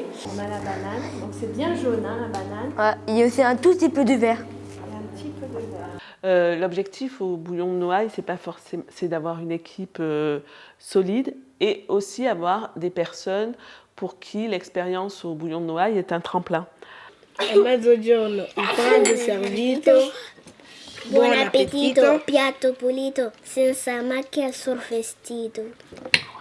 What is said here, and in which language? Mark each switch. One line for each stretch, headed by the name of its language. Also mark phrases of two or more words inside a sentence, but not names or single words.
French: On a la banane, donc c'est bien jaune la banane. Ouais, il y a aussi un tout petit peu de vert. Il y a un petit peu de vert. L'objectif au bouillon de Noailles, c'est d'avoir une équipe solide et aussi avoir des personnes pour qui l'expérience au bouillon de Noailles est un tremplin.
Italian: Mezzogiorno, il pranzo servito. Buon appetito, piatto pulito, senza macchia sul vestito.